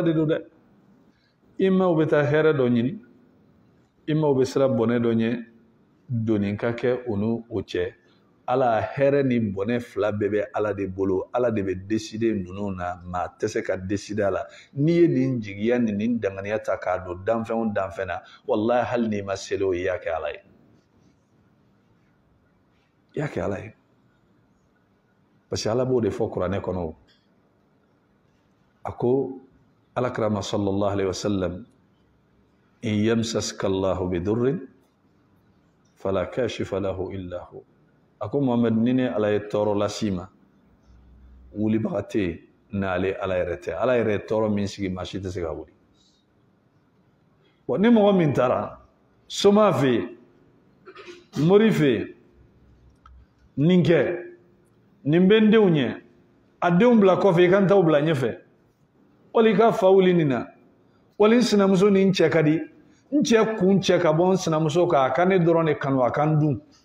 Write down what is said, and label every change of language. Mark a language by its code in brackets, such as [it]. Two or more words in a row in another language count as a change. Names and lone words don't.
[bm] de do dɛ i maaw bɛ taa hɛrɛ dɔ ɲini i maaw bɛ sira bɔnɛ dɔ ɲɛ doni ka kɛ u ni o cɛ Ala hɛrɛ ni bɔnɛ fila bɛɛ bɛ Ala de bolo Ala de bɛ décider ninnu na maa tɛ se ka décider a la n'i ye nin jigiya ni nin danganiya ta k'a don danfɛn o danfɛn na wallahi hali n'i ma seli o i y'a kɛ Ala ye i y'a kɛ Ala ye parce que Ala b'o de fɔ kuranɛ kɔnɔ a ko alakira [ar] صلى الله عليه وسلم إن يمسسك الله بضر فلا كاشف له إلا هو [bm] a ko Muhamad ni ne Ala ye tɔɔrɔ lasi ma wulibaga tɛ yen n'ale Ala yɛrɛ tɛ Ala yɛrɛ ye tɔɔrɔ min sigi maa si tɛ se ka wuli bon ni mɔgɔ min taara soma fɛ yen mori fɛ yen nin kɛ nin bɛ n denw ɲɛ a denw bila kɔfɛ i ka n taw bila ɲɛfɛ wali i ka fa wuli nin na wali n sinamuso ni n cɛ ka di n cɛ kun cɛ ka bɔ n sinamuso kan a ka ne dɔrɔn de kanu a ka n dun